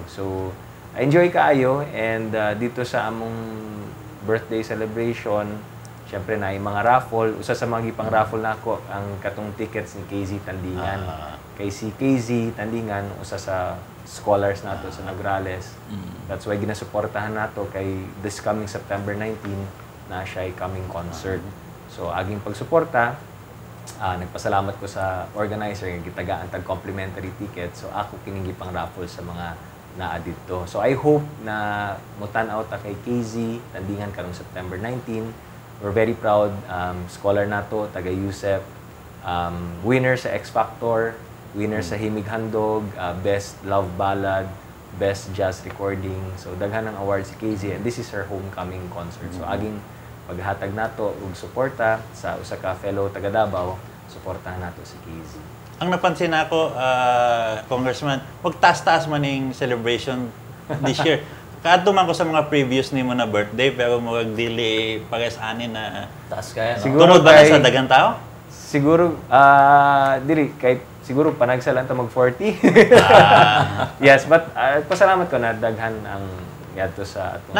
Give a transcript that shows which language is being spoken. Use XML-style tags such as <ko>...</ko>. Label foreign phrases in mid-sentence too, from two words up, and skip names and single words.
<ceb>So enjoy kaayo, and dito sa among</ceb> <en>birthday celebration,</en> <ceb>syempre na yung mga raffle. Usa sa mga gipang raffle nako ang katong tickets ni KZ Tandingan. Kay si KZ Tandingan usa sa scholars nato sa Nograles.</ceb> <en>That's why</en> <ceb>ginasuportahan nato kay</ceb> <en>this coming September 19</en> <ceb>na siya ay</ceb> <en>coming concert.</en> <ceb>So aging pagsuporta, nagpasalamat ko sa organizer nga gitagaan tag</ceb> <en>complimentary ticket.</en> <ceb>So ako kining gipang raffle sa mga naa dito. So</ceb> <en>I hope</en> <ceb>na mutan-aw ta kay KZ Tandingan karong September 19.</ceb> <en>We're very proud,</en> <ceb>scholar nato, taga USEP, winner sa X Factor, winner sa Himig Handog, Best Love Ballad, Best Jazz Recording. So daghan ng awards si KZ,</ceb> <en>and this is her homecoming concert.</en> <ceb>So aging paghatag nato og suporta sa usa ka fellow taga Davao, suportahan nato si KZ.</ceb> <tl>Ang napansin ako, Congressman, wag taas-taas man yung</tl> <en>celebration this year.</en> <ceb>Kaadto man ko sa mga previous nimo na birthday pero murag dili pares ani na Taas kaya, no? Siguro tungod ba na kay- sa daghang tao? Siguro, dili, kahit siguro panagsalan ta mag-40.</ceb> <en>Yes, but</en> <ceb>pasalamat ko na daghan ang yadto sa atong...</ceb>